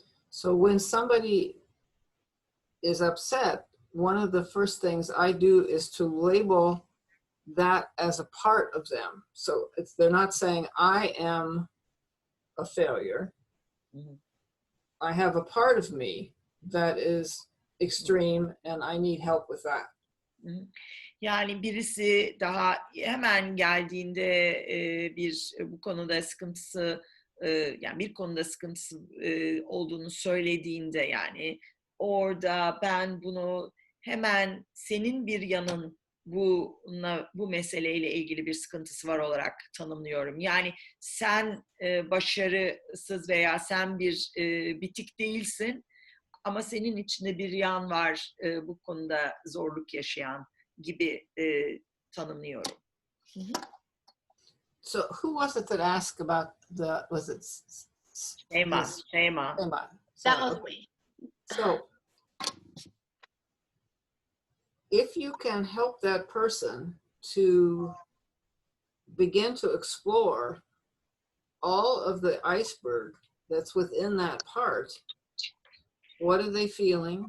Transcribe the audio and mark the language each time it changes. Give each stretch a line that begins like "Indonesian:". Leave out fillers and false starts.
English: So when somebody is upset, one of the first things I do is to label that as a part of them. So they're not saying I am a failure. Mm-hmm. I have a part of me that is extreme and I need help with that. Mm-hmm.
Turkish: Yani birisi daha hemen geldiğinde bu konuda sıkıntısı yani bir konuda sıkıntısı olduğunu söylediğinde, yani orada ben bunu hemen senin bir yanın bu meseleyle ilgili bir sıkıntısı var olarak tanımlıyorum. Yani sen başarısız veya sen bir bitik değilsin ama senin içinde bir yan var bu konuda zorluk yaşayan gibi tanımlıyorum.
English: So who was it that asked about was it Şeyma. That was me. So if you can help that person to begin to explore all of the iceberg that's within that part, what are they feeling?